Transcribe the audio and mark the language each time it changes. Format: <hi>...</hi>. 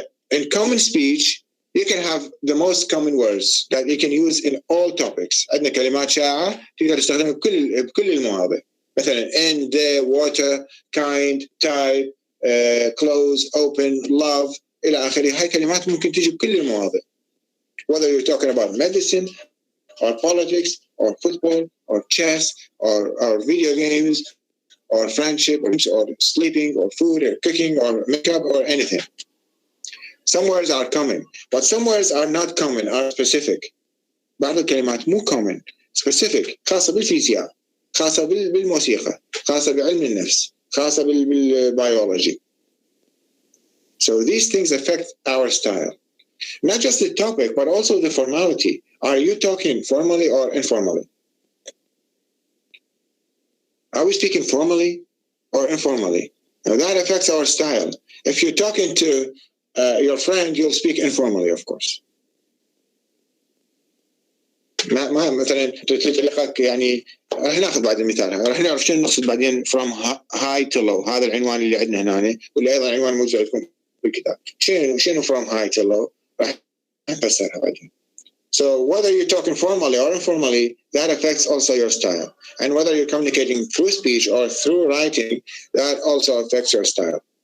<en>In common speech, you can have the most common words that you can use in all topics.</en> <ar>عندنا كلمات شائعة تقدر تستخدمها بكل المواضيع. مثلا</ar> <en>in, the, water, kind, type, close, open, love</en> <ar>إلى آخره. هاي كلمات ممكن تيجي بكل المواضيع.</ar> <en>Whether you're talking about medicine or politics or football or chess or video games or friendship or sleeping or food or cooking or makeup or anything. Some words are common, but some words are not common, are specific.</en> <ar>بعض الكلمات مو common, specific, خاصة بالفيزياء, خاصة بالموسيقى, خاصة بعلم النفس, خاصة بالbiology.</ar> <en>So these things affect our style. Not just the topic, but also the formality. Are you talking formally or informally? Are we speaking formally or informally? Now that affects our style. If you're talking to your friend, you'll speak informally, of course.</en> <ar>ما مثلا تلقاك يعني راح ناخذ بعد المثال راح نعرف شنو نقصد بعدين</ar> <en>from high to low.</en> <ar>هذا العنوان اللي عندنا هنا واللي ايضا عنوان موجود عندكم بالكتاب. شنو</ar> <en>from high to low</en> <ar>راح نفسرها بعدين.</ar> <en>So whether you're talking formally or informally, that affects also your style. And whether you're communicating through speech or through writing, that also affects your style.</en>